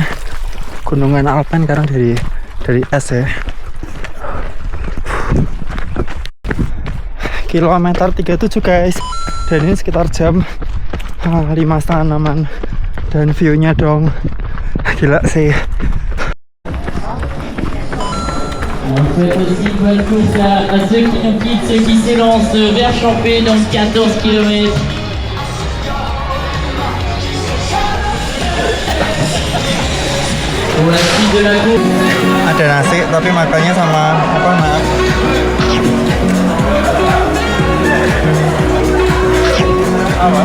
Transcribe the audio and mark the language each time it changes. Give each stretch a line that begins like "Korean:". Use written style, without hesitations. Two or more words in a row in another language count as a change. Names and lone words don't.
Indonesian: Gunungan Alpen sekarang dari es ya. Kilometer 37 guys, dan ini sekitar jam 5:30-an, dan view-nya dong gila sih.
French: On souhaite aussi une bonne course à ceux qui nous quittent, ceux qui s'élancent vers Champé dans 14 km. Pour la suite de la course.
Indonesian: Ada nasi tapi makannya sama apa nak? Apa?